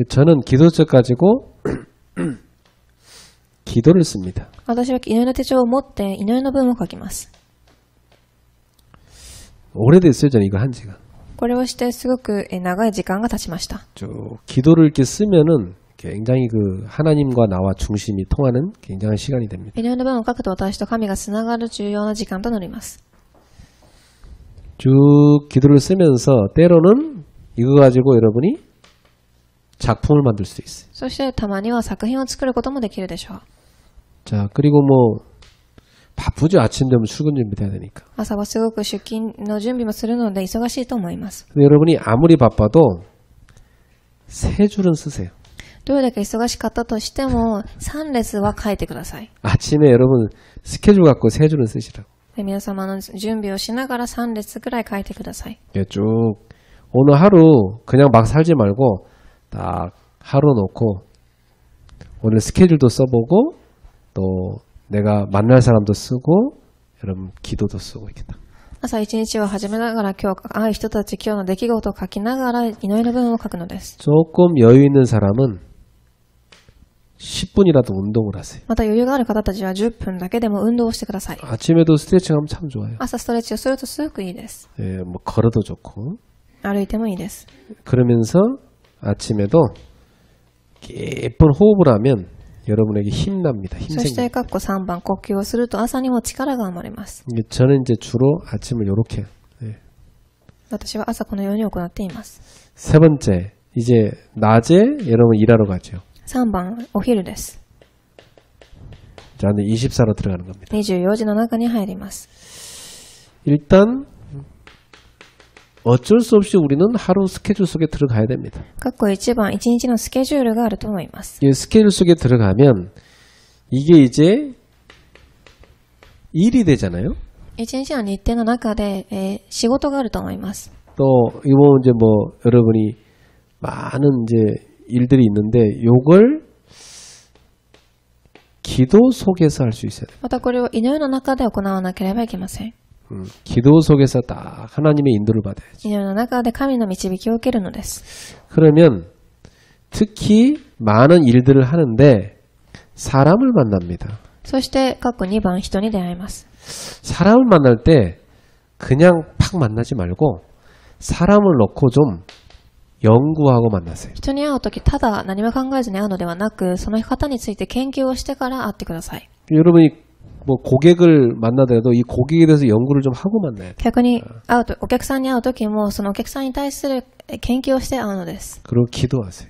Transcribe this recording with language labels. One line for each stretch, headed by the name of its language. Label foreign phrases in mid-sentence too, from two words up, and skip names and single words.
Korean: 저는 기도 수업 가지고 기도를 씁니다.
Japanese: 私は祈りの手帳を持って祈りの文を書きます。
Korean: 오래됐어요. 저는 이거 한 지가.
Japanese: これをしてすごく長い時間が経ちました。
Korean: 쭉 기도를 이렇게 쓰면은 굉장히 그 하나님과 나와 중심이 통하는 굉장한 시간이 됩니다.
Japanese: 祈りの文を書くと私と神がつながる重要な時間となります。
Korean: 쭉 기도를 쓰면서 때로는 이거 가지고 여러분이 작품을 만들 수 있어요.
Japanese: そしてたまには作品を作ることもできるでしょう。
Korean: 자, 그리고 뭐 바쁘죠. 아침 되면 출근 준비돼야 되니까.
Japanese: 朝はすごく出勤の準備もするので忙しいと思います。
Korean: 근데 여러분이 아무리 바빠도 세 줄은 쓰세요.
Japanese: どれだけ忙しかったとしても3列は書いてください。
Korean: 아침에 여러분 스케줄 갖고 세 줄은 쓰시라고.
Japanese: 皆様の準備をしながら3列ぐらい書いてください。
Korean: 예, 쭉 오늘 하루 그냥 막 살지 말고 딱 하루 놓고 오늘 스케줄도 써보고 또 내가 만날 사람도 쓰고 여러분 기도도 쓰고 이렇게 딱.
Japanese: 朝一日を始めながら今日会う人たち今日の出来事を書きながら祈りの文を書くのです。
Korean: 조금 여유 있는 사람은 10분이라도 운동을 하세요.
Japanese: また余裕がある方たちは10分だけでも運動をしてください。
Korean: 아침에도 스트레칭하면 참 좋아요.
Japanese: 朝ストレッチをするとすごくいいです。
Korean: 예, 뭐 걸어도 좋고.
Japanese: 歩いてもいいです。
Korean: 그러면서 아침에도 깊은 호흡을 하면 여러분에게 힘 납니다. 힘
Japanese: そして
Korean: 생깁니다.
Japanese: 括弧3番呼吸をすると朝にも力が生まれます。
Korean: 저는 이제 주로 아침을 이렇게. 예.
Japanese: 私は朝このように行っています。
Korean: 세 번째, 이제 낮에 여러분 일하러 가죠.
Japanese: 3 番お昼です。
Korean: 저는 24로 들어가는 겁니다.
Japanese: 24 時の中に入ります。
Korean: 일단 어쩔 수 없이 우리는 하루 스케줄 속에 들어가야 됩니다.
Japanese: 括弧1番1日のスケジュールがあると思います。
Korean: 이 스케줄 속에 들어가면 이게 이제 일이 되잖아요.
Japanese: 1 日の日程の中で、仕事があると思います。
Korean: 또 이거 이제 뭐 여러분이 많은 이제 일들이 있는데 요걸 기도 속에서 할 수 있어야 돼요.
Japanese: またこれを祈りの中で行わなければいけません。
Korean: 기도 속에서 딱 하나님의 인도를 받아야지.
Japanese: 祈りの中で神の導きを受けるのです。
Korean: 그러면 특히 많은 일들을 하는데 사람을 만납니다.
Japanese: そして、括弧2番人に出会います。
Korean: 사람을 만날 때 그냥 팍 만나지 말고 사람을 놓고 좀 연구하고 만나세요.
Japanese: 人に会うとき、ただ何も考えずに会うのではなく、その方について研究をしてから会ってください。
Korean: 여러분이 뭐 고객을 만나더라도 이 고객에 대해서 연구를 좀 하고 만나야 돼요.
Japanese: 逆に会うと、お客さんに会うときも、そのお客さんに対する研究をして会うのです。
Korean: 그리고 기도하세요.